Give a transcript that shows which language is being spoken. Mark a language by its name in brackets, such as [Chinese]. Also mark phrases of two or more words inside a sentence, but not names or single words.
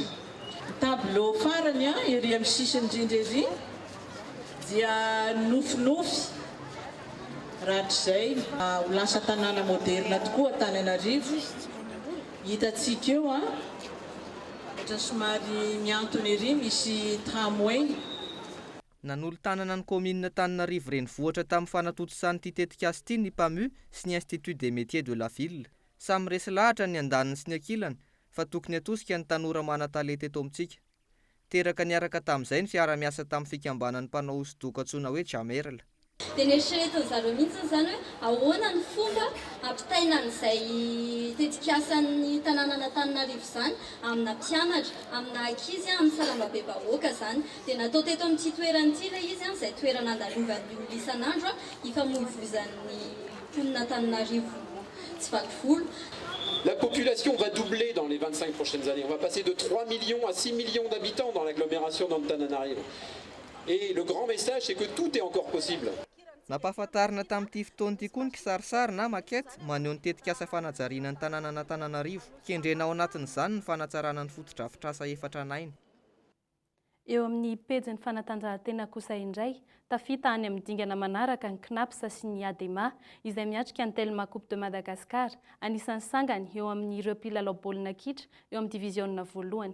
[Malagasy] Tableau farany ery amin'ny sisiny indrindra ery dia nofinofy rahatr'izay ho lasa tanàna moderna tokoa Antananarivo. Hitantsika eo ohatra somary miantona ery misy tramway. Nanolo-tanana ny commune Antananarivo renivohitra tamin'ny fanatotosany ity tetikasa ity ny PAMU sy ny Institut des métiers de la ville. Samy resy lahatra ny andaniny sy ny ankilany fa tokony atosika ny tanora manan-talenta eto amintsika. Teraka niaraka tamin'izay ny fiara-miasa tamin'ny fikambanan'ny mpanao hosodoko antsoina hoe Jamerla. Dia nieritreretin'ny zareo mihitsy izany hoe ahoana ny fomba ampitaina an'izay tetikasan'ny tanànan'Antananarivo izany amina mpianatra, amina ankizy, amin'ny salambabe-bahoaka izany. Dia natao teto amin'ity toeran'ity ilay izy izay toerana andalovan'ny olona isan'andro hifamoivoizan'ny mponina Antananarivo. [French] La population va doubler dans les 25 prochaines années. On va passer de 3 millions à 6 millions d'habitants dans l'agglomération d'Antananarivo. Et le grand message, c'est que tout est encore possible. [Malagasy] Nampahafantarina tamin'ity fotoana ity koa ny kisarisary na makety maneho ny tetikasa fanajariana ny tanànan'Antananarivo. Kendrena ao anatin'izany ny fanatsarana ny fotodrafitrasa 4 Eo amin'ny pejy ny fanatanjahantena kosa indray, tafita any amin'ny dingana manaraka ny KNAPS sy ny ADEMA izay miatrika ny Telma Coupe de Madagascar, anisan'ny sangany eo amin'ireo mpilalao baolina kitra eo amin'ny diviziona voalohany.